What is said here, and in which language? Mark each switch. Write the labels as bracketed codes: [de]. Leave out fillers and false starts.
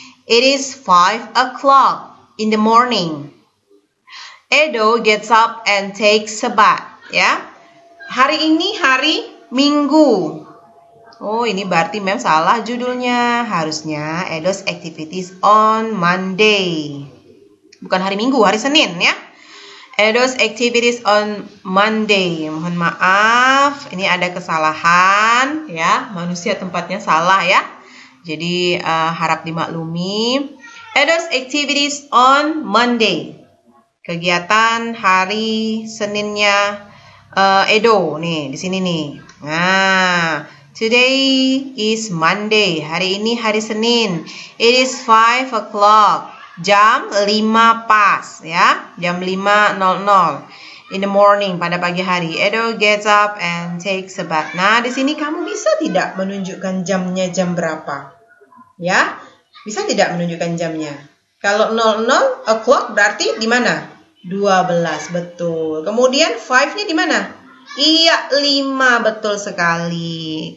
[en] It is 5 o'clock in the morning. Edo gets up and takes a bath. [id] Ya, hari ini hari Minggu. Oh, ini berarti memang salah judulnya. Harusnya [en] Edo's activities on Monday. [id] Bukan hari Minggu, hari Senin ya. [en] Edo's activities on Monday. [id] Mohon maaf, ini ada kesalahan ya. Manusia tempatnya salah ya. Jadi harap dimaklumi. [en] Edo's activities on Monday. [id] Kegiatan hari Seninnya Edo nih di sini nih. Nah, [en] today is Monday. [id] Hari ini hari Senin. [en] It is 5 o'clock. [id] Jam 5 pas ya. Jam 5.00 [en] in the morning [id] pada pagi hari. [en] Edo gets up and takes a bath. [id] Nah, di sini kamu bisa tidak menunjukkan jamnya jam berapa? Ya. Bisa tidak menunjukkan jamnya? Kalau 00 o'clock berarti di mana? 12, betul. Kemudian 5-nya di mana? Iya, 5, betul sekali.